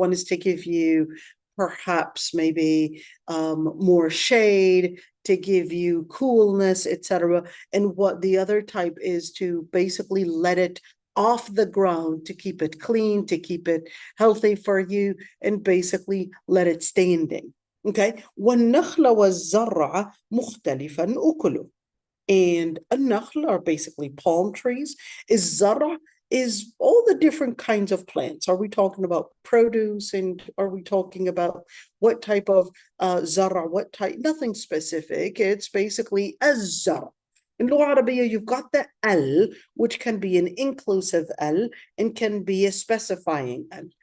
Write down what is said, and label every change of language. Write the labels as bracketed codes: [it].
[en] One is to give you perhaps maybe more shade, to give you coolness, etc. And what the other type is to basically let it off the ground, to keep it clean, to keep it healthy for you, and basically let it standing. Okay. [ar] والنخل والزرع مختلفا أكله. [en] And النخل are basically palm trees. الزرع is all the different kinds of plants. Are we talking about produce, and are we talking about what type of زرع, what type? Nothing specific. It's basically الزرع. In Lugha Arabiya, you've got the al, which can be an inclusive al and can be a specifying al.